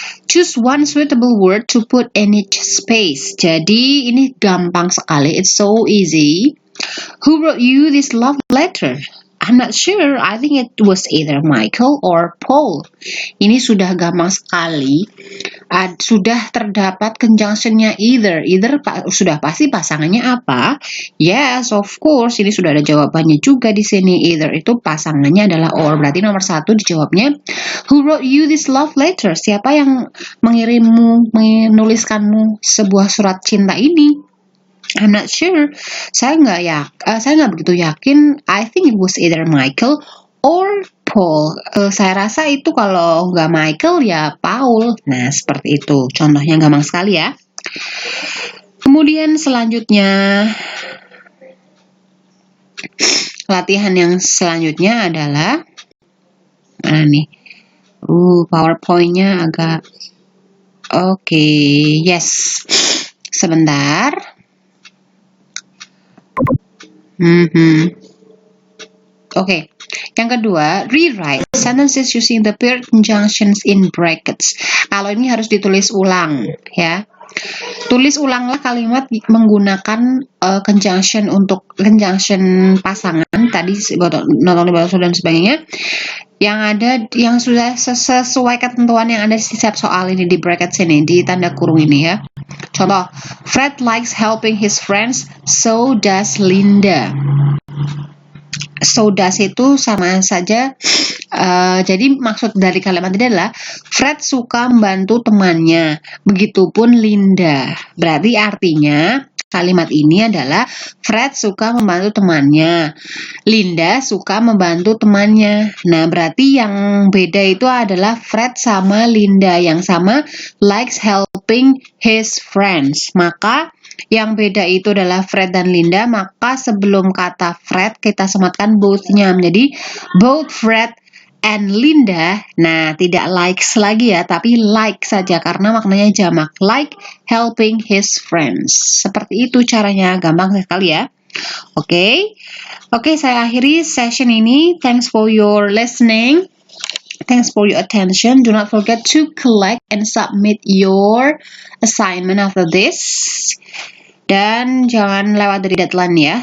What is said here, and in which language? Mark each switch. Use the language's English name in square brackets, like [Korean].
[English] Choose one suitable word to put in each space. [Indonesian] Jadi ini gampang sekali. [English] It's so easy. Who wrote you this love letter? I'm not sure. I think it was either Michael or Paul. [Indonesian] Ini sudah gampang sekali. sudah terdapat conjunctionnya either. Sudah pasti pasangannya apa? [English] Yes, of course. [Indonesian] Ini sudah ada jawabannya juga di sini. Either itu pasangannya adalah or. Berarti nomor 1 dijawabnya. [English] Who wrote you this love letter? [Indonesian] Siapa yang menuliskanmu sebuah surat cinta ini? [English] I'm not sure. [Indonesian] Saya nggak begitu yakin. [English] I think it was either Michael or Paul. [Indonesian] Saya rasa itu kalau nggak Michael ya Paul. Nah, seperti itu. Contohnya gampang sekali ya. Kemudian selanjutnya, latihan yang selanjutnya adalah mana nih? PowerPoint-nya agak oke. Yes. Sebentar. Oke. Yang kedua, [English] rewrite sentences using the paired conjunctions in brackets. [Indonesian] Kalau ini harus ditulis ulang, ya. Tulis ulanglah kalimat menggunakan conjunction untuk conjunction pasangan tadi, [English] not only but also [Indonesian] dan sebagainya. Yang sudah sesuai ketentuan yang ada di setiap soal ini di bracket sini, di tanda kurung ini ya. [English] Contoh, Fred likes helping his friends, so does Linda. [Indonesian] So does itu sama saja. Jadi maksud dari kalimat ini adalah Fred suka membantu temannya, begitupun Linda. Berarti artinya kalimat ini adalah Fred suka membantu temannya, Linda suka membantu temannya. Nah, berarti yang beda itu adalah Fred sama Linda, yang sama [English] likes helping his friends. [Indonesian] Maka yang beda itu adalah Fred dan Linda, maka sebelum kata Fred kita sematkan both-nya menjadi [English] both Fred and Linda. [Indonesian] Nah, tidak likes lagi ya, tapi like saja karena maknanya jamak, [English] like helping his friends. [Indonesian] Seperti itu caranya, gampang sekali ya. Oke, saya akhiri session ini. [English] Thanks for your listening. Thanks for your attention. Do not forget to collect and submit your assignment after this. [Indonesian] Dan jangan lewat dari deadline ya.